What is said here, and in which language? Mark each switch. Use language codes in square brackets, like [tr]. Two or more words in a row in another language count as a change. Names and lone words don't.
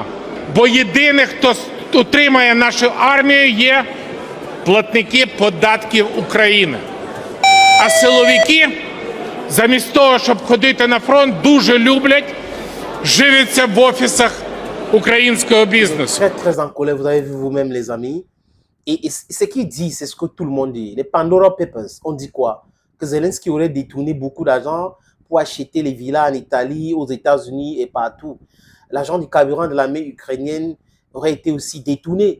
[uk] Бо єдине, хто утримає нашу армію, є платники податків України. А силовики, замість того, щоб ходити на фронт, дуже люблять живиться в офісах українського бізнесу. [fr] Très en colère, vous avez vu vous-même les amis. Et ce qu'il dit, c'est ce que tout le monde dit. Les Pandora Papers, on dit quoi? Que Zelensky aurait détourné beaucoup d'argent pour acheter les villas en Italie, aux États-Unis et partout. L'argent du carburant de l'armée ukrainienne aurait été aussi détourné.